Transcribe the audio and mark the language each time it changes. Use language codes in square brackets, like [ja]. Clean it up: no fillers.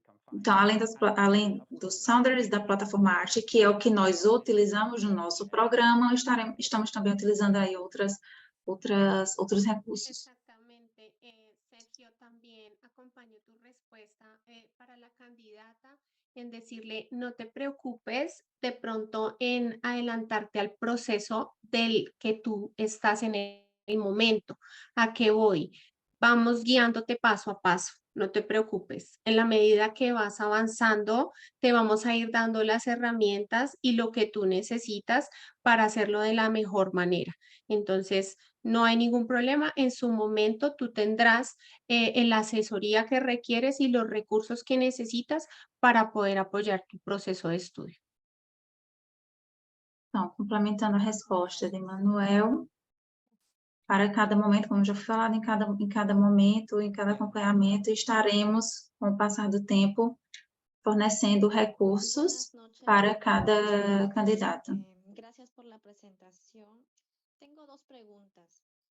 [pt] Então, além do Saunders, da plataforma Arte, que é o que nós utilizamos no nosso programa, estamos também utilizando aí outros recursos. [es] Exactamente, Sergio también acompañó tu respuesta para la candidata en decirle, no te preocupes de pronto en adelantarte al proceso del que tú estás en el momento. ¿A qué voy? Vamos guiándote paso a paso, no te preocupes. En la medida que vas avanzando, te vamos a ir dando las herramientas y lo que tú necesitas para hacerlo de la mejor manera. Entonces, no hay ningún problema. En su momento tú tendrás la asesoría que requieres y los recursos que necesitas para poder apoyar tu proceso de estudio. [pt] Então, complementando a resposta de Manuel, para cada momento, como já foi falado, em cada momento, em cada acompanhamento, estaremos, com o passar do tempo, fornecendo recursos para cada candidato. [es] Gracias por la presentación. Tengo dos preguntas.